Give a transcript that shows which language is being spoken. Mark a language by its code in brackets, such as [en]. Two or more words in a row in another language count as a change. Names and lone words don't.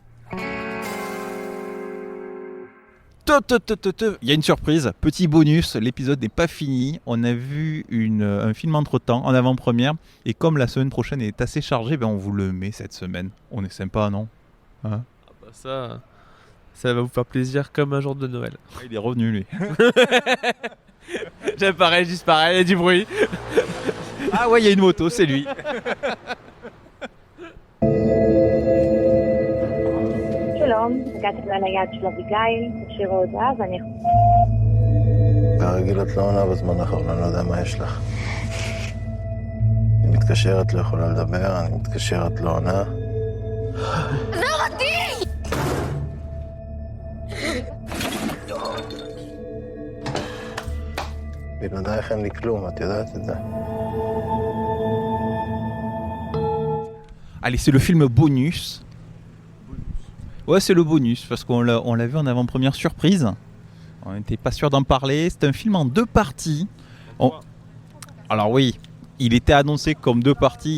[fr] Il y a une surprise, petit bonus, l'épisode n'est pas fini, on a vu un film entre-temps, en avant-première, et comme la semaine prochaine est assez chargée, on vous le met cette semaine. On est sympa, non hein? Ça va vous faire plaisir comme un jour de Noël. Il est revenu, lui. J'aime pareil, juste pareil, il y a du bruit. Ah ouais, il y a une moto, c'est lui. [he] שלום, הגעתי ליד של אביגיל, השאירה הודעה ואני... כרגיל את לא עונה בזמן האחרון, אני לא יודע מה יש לך. אני מתקשרת, לא יכולה לדבר, אני מתקשרת, לא עונה. עזוב אותי! בלעדייך אין לי כלום, את יודעת את זה. [fr] Allez, c'est le film bonus. Ouais, c'est le bonus, parce qu'on l'a vu en avant-première surprise. On n'était pas sûr d'en parler. C'est un film en 2 parties. Alors oui, il était annoncé comme 2 parties.